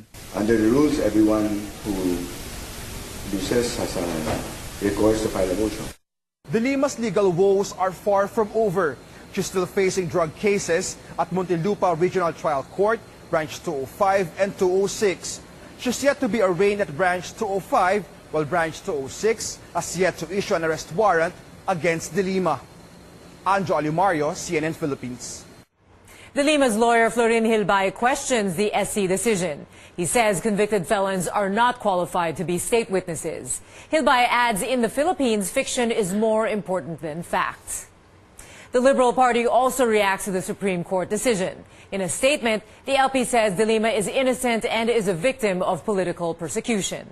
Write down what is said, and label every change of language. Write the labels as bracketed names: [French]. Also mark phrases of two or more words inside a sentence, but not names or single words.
[English] Under the rules, everyone who abuses has a recourse to file a motion. De Lima's legal woes are far from over. She's still facing drug cases at Muntinlupa Regional Trial Court, Branch 205 and 206. She's yet to be arraigned at Branch 205, while Branch 206 has yet to issue an arrest warrant against de Lima. Anjo Alimario, CNN Philippines. De Lima's lawyer, Florin Hilbay, questions the SC decision. He says convicted felons are not qualified to be state witnesses. Hilbay adds in the Philippines, fiction is more important than facts. The Liberal Party also reacts to the Supreme Court decision. In a statement, the LP says de Lima is innocent and is a victim of political persecution.